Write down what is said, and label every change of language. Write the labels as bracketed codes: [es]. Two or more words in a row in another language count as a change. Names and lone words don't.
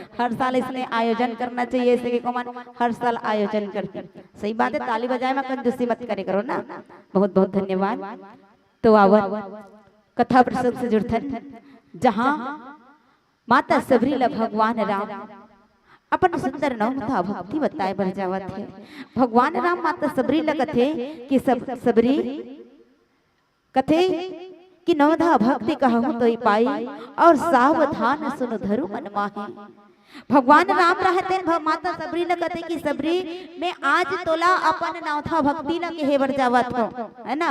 [hne] हर साल इसने आयोजन करना चाहिए, ऐसे कि कौन हर साल आयोजन करते। सही बात है। ताली बजाए में कंजूसी मत करे करो ना। बहुत बहुत धन्यवाद। तो आवर कथा प्रसंग से जुड़थन, जहाँ माता सबरी ला भगवान राम अपन सुंदर नाम था भक्ति बताए बर जावत है। भगवान राम माता सबरी ला कथे कि सबरी कथे कि [awa] नवधा भक्ति कहूँ तो पाई, और सावधान सुन धरु मन माही। [hne] भगवान राम रहते माता सबरी ला कथे कि सबरी में आज तोला अपन नवधा भक्ति ला कहे बर जावत हो, है ना।